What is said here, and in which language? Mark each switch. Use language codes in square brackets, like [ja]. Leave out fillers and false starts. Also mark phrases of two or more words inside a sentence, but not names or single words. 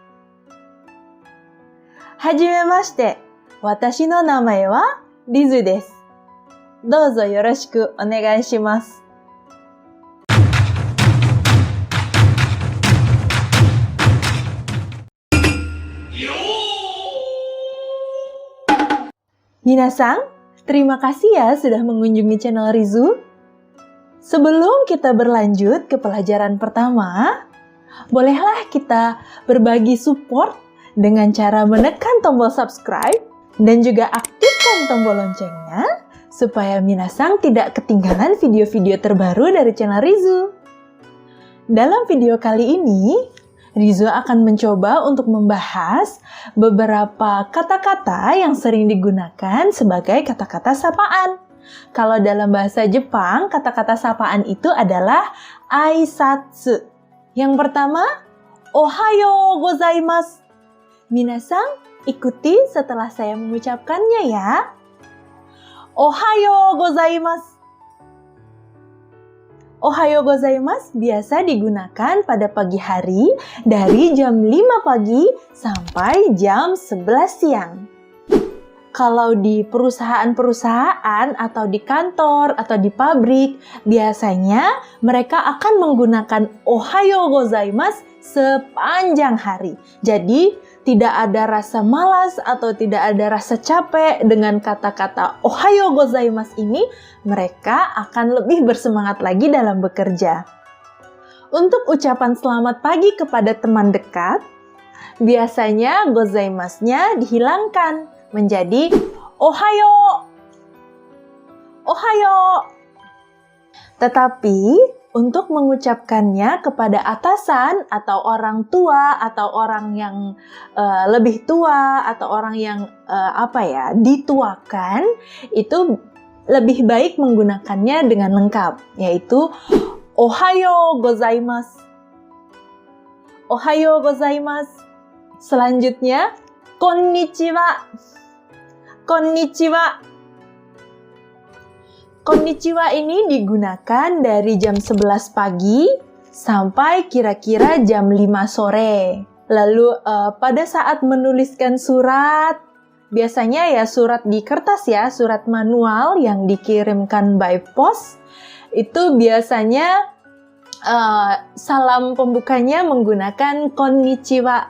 [ja] はじめまして、私の名前はリズです。どうぞよろしくお願いします。Minasan, [id] terima kasih ya sudah mengunjungi channel Rizu. Sebelum kita berlanjut ke pelajaran pertama, bolehlah kita berbagi support dengan cara menekan tombol subscribe dan juga aktifkan tombol loncengnya supaya Minasang tidak ketinggalan video-video terbaru dari channel Rizu. Dalam video kali ini, Rizu akan mencoba untuk membahas beberapa kata-kata yang sering digunakan sebagai kata-kata sapaan. Kalau dalam bahasa Jepang, kata-kata sapaan itu adalah aisatsu. Yang pertama, [ja] おはようございます. [id] Minasang, ikuti setelah saya mengucapkannya ya. [ja] おはようございます. おはようございます [id] biasa digunakan pada pagi hari dari jam 5 pagi sampai jam 11 siang. Kalau di perusahaan-perusahaan atau di kantor atau di pabrik, biasanya mereka akan menggunakan [ja] おはようございます [id] sepanjang hari. Jadi, tidak ada rasa malas atau tidak ada rasa capek dengan kata-kata [ja] おはようございます [id] ini, mereka akan lebih bersemangat lagi dalam bekerja. Untuk ucapan selamat pagi kepada teman dekat, biasanya gozaimasu-nya dihilangkan menjadi ohayo. Ohayo. Tetapi untuk mengucapkannya kepada atasan atau orang tua atau orang yang lebih tua atau orang yang dituakan, itu lebih baik menggunakannya dengan lengkap, yaitu [ja] おはようございます. おはようございます. [id] Selanjutnya, konnichiwa. Konnichiwa. Konnichiwa ini digunakan dari jam 11 pagi sampai kira-kira jam 5 sore. Lalu pada saat menuliskan surat, biasanya ya surat di kertas ya, surat manual yang dikirimkan [en] by post, [id] itu biasanya salam pembukanya menggunakan konnichiwa.